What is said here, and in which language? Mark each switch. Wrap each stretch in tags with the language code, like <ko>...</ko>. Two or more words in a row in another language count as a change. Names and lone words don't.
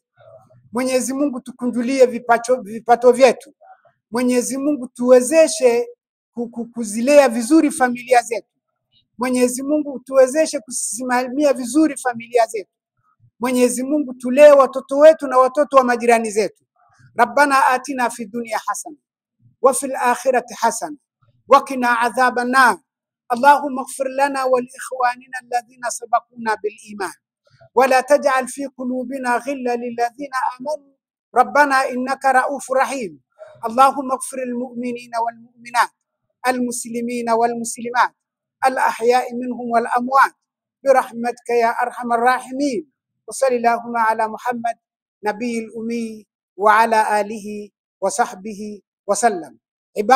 <sw>Mwenyezi Mungu, tukunjulie vipato vyetu. Mwenyezi Mungu, tuwezeshe kuzilea vizuri familia zetu. Mwenyezi Mungu, tuwezeshe kusimamia vizuri familia zetu. Mwenyezi Mungu, tulee watoto wetu na watoto wa majirani zetu.</sw> <ar>ربنا آتنا في الدنيا حسنة وفي الآخرة حسنة وقنا عذاب النار. اللهم اغفر لنا ولإخواننا الذين سبقونا بالإيمان ولا تجعل في قلوبنا غلا للذين آمنوا ربنا إنك رءوف رحيم. اللهم اغفر للمؤمنين والمؤمنات المسلمين والمسلمات الأحياء منهم والأموات برحمتك يا أرحم الراحمين. وصلى الله على محمد النبي الأمي وعلى آله وصحبه وسلم.</ar>